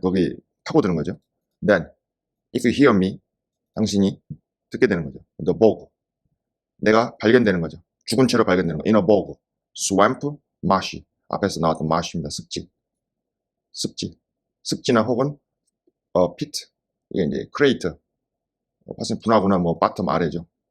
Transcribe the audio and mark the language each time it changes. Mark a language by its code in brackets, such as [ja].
[ko] 거기 파고드는 거죠. [en] Then, if you hear me, [ko] 당신이 듣게 되는 거죠. [en] The bog, [ko] 내가 발견되는 거죠. 죽은 채로 발견되는 거. [en] In a bog, swamp, marshy. [ko] 앞에서 나왔던 marshy입니다. 습지나 혹은 pit, 이게 이제 crater, 사실 분화구나 뭐 bottom 아래죠.